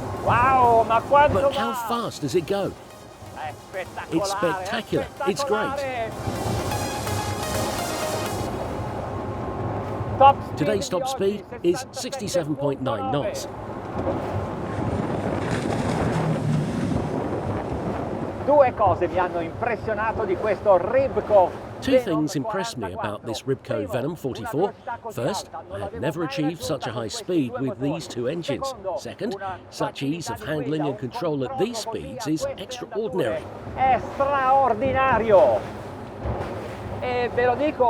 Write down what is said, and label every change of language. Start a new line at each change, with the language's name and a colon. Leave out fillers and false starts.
Italian: Wow, ma quanto
English: But how fast does it go? It's spectacular. It's great. Today's top speed is 67.9 knots.
Italian: Due cose mi hanno impressionato di questo RIBCO.
English: Two things impressed me about this RIBCO Venom 44. First, I have never achieved such a high speed with these two engines. Second, such ease of handling and control at these speeds is extraordinary.
Italian: È straordinario. E ve lo dico.